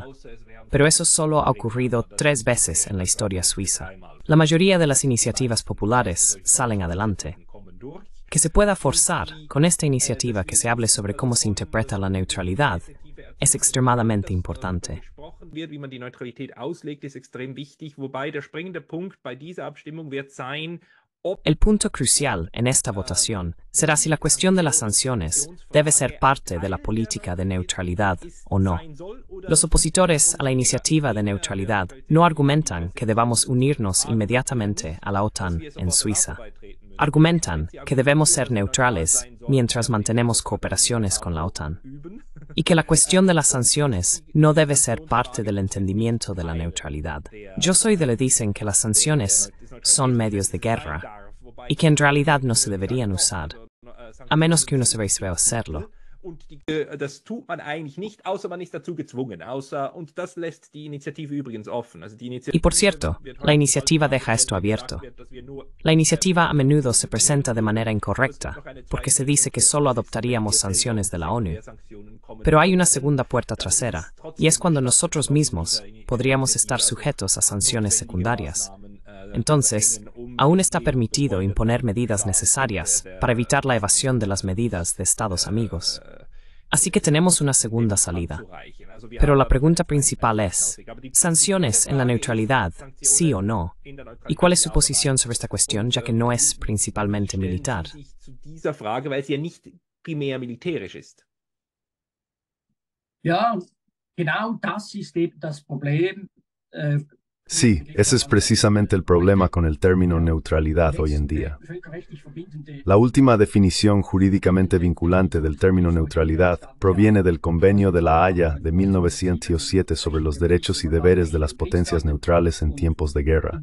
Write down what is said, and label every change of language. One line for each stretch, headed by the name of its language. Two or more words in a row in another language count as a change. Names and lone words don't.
Spanish: Pero eso solo ha ocurrido 3 veces en la historia suiza. La mayoría de las iniciativas populares salen adelante. Que se pueda forzar con esta iniciativa que se hable sobre cómo se interpreta la neutralidad es extremadamente importante.
German: Wie man die Neutralität auslegt, ist extrem wichtig, wobei der springende Punkt bei dieser Abstimmung wird sein,
Spanish: El punto crucial en esta votación será si la cuestión de las sanciones debe ser parte de la política de neutralidad o no. Los opositores a la iniciativa de neutralidad no argumentan que debamos unirnos inmediatamente a la OTAN en Suiza. Argumentan que debemos ser neutrales mientras mantenemos cooperaciones con la OTAN, y que la cuestión de las sanciones no debe ser parte del entendimiento de la neutralidad. Yo soy de los que dicen que las sanciones son medios de guerra, y que en realidad no se deberían usar, a menos que uno se vea hacerlo.
German: Das tut man eigentlich nicht, außer man ist dazu gezwungen. Und das lässt die Initiative übrigens offen.
Spanish: Y por cierto, la iniciativa deja esto abierto. La iniciativa a menudo se presenta de manera incorrecta, porque se dice que solo adoptaríamos sanciones de la ONU. Pero hay una segunda puerta trasera, y es cuando nosotros mismos podríamos estar sujetos a sanciones secundarias. Entonces, aún está permitido imponer medidas necesarias para evitar la evasión de las medidas de Estados amigos. Así que tenemos una segunda salida. Pero la pregunta principal es, ¿sanciones en la neutralidad, sí o no? ¿Y cuál es su posición sobre esta cuestión, ya que no es principalmente militar?
German: Ja, genau das ist eben das Problem.
Spanish: Sí, ese es precisamente el problema con el término neutralidad hoy en día. La última definición jurídicamente vinculante del término neutralidad proviene del Convenio de La Haya de 1907 sobre los derechos y deberes de las potencias neutrales en tiempos de guerra.